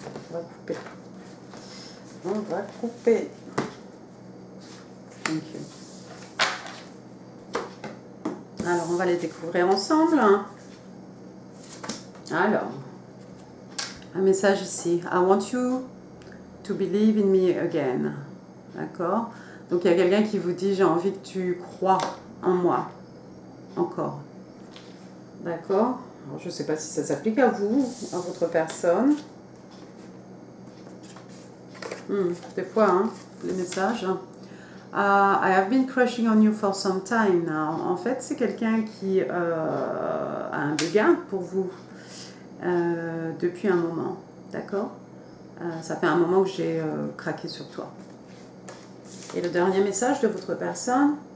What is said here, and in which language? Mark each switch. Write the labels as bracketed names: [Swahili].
[French] On va couper. On va couper. [English] Thank you. [French] Alors, on va les découvrir ensemble. Alors, un message ici. [English] I want you to believe in me again. [French] D'accord? Donc, il y a quelqu'un qui vous dit, j'ai envie que tu crois en moi. Encore. D'accord? Alors, je ne sais pas si ça s'applique à vous, à votre personne. Des fois, hein, les messages. [English] I have been crushing on you for some time now. [French] En fait, c'est quelqu'un qui a un béguin pour vous depuis un moment. D'accord? Ça fait un moment que j'ai craqué sur toi. Et le dernier message de votre personne.